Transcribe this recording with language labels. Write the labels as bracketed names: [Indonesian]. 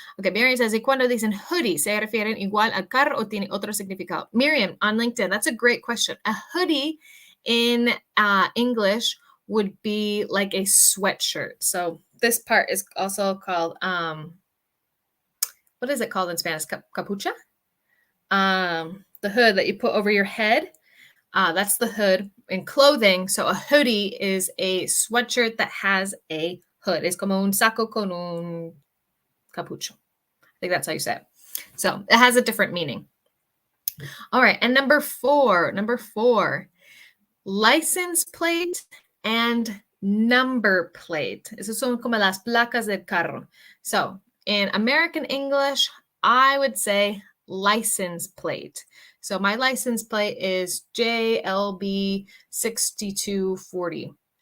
[English] Okay, Miriam says, [Spanish] ¿y cuando dicen hoodie, se refieren igual al carro o tiene otro significado? [English] Miriam, on LinkedIn, that's a great question. A hoodie in English would be like a sweatshirt. So this part is also called, what is it called in Spanish? Capucha? The hood that you put over your head. That's the hood in clothing. So a hoodie is a sweatshirt that has a hood. [Spanish] Es como un saco con un capucho. [English] I think that's how you say it. So it has a different meaning. All right. And number four, license plate and number plate. [Spanish] Esas son como las placas del carro. [English] So in American English, I would say license plate. So my license plate is JLB 6240.